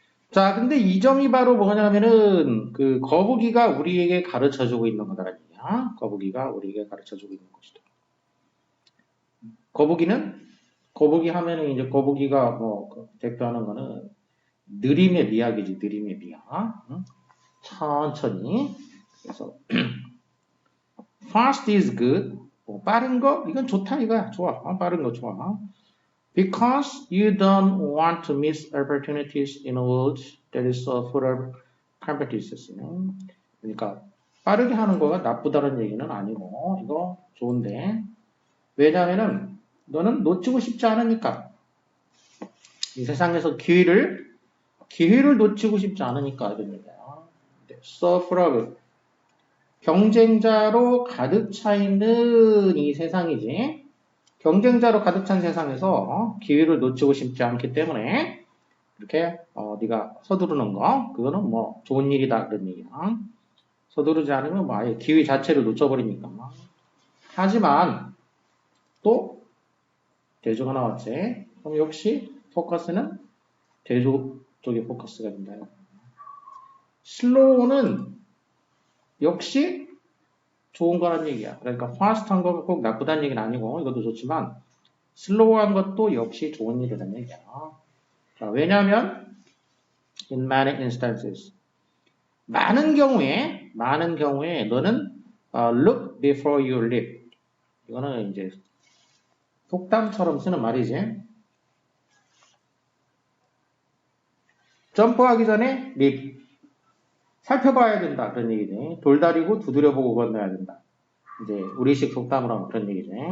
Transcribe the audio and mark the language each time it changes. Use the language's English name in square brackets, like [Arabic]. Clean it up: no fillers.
[Korean] 자, 근데 이 점이 바로 뭐냐면은 그 거북이가 우리에게 가르쳐주고 있는 거다라는 얘기야. 거북이가 우리에게 가르쳐주고 있는 것이다. 거북이 하면은 이제 거북이가 뭐 대표하는 거는 느림의 미학이지, 느림의 미학. 응? 천천히. [English] 그래서 fast is good. [Korean] 빠른 거 이건 좋다 이거야. 좋아. 빠른 거 좋아. [English] Because you don't want to miss opportunities in a world that is so full of competitions. [Korean] 그러니까 빠르게 하는 거가 나쁘다는 얘기는 아니고 이거 좋은데 왜냐하면은 너는 놓치고 싶지 않으니까 이 세상에서 기회를 놓치고 싶지 않으니까 이런 얘기야. [English] So full of [Korean] 경쟁자로 가득 차 있는 이 세상이지. 경쟁자로 가득 찬 세상에서 기회를 놓치고 싶지 않기 때문에 이렇게 네가 서두르는 거 그거는 뭐 좋은 일이다 그런 얘기야. 서두르지 않으면 뭐 아예 기회 자체를 놓쳐버리니까. 하지만 또 대조가 나왔지. 그럼 역시 포커스는 대조 쪽에 포커스가 된다. 슬로우는 역시 좋은 거란 얘기야. 그러니까 파스트한 거가 꼭 나쁘다는 얘기는 아니고 이것도 좋지만 슬로우한 것도 역시 좋은 일이라는 얘기야. 자, 왜냐하면 [English] in many instances [Korean] 많은 경우에 너는 [English] look before you leap. [Korean] 이거는 이제 속담처럼 쓰는 말이지. 점프하기 전에 leap. 살펴봐야 된다 그런 얘기지. 돌다리고 두드려보고 건너야 된다. 이제 우리식 속담으로 하면 그런 얘기지.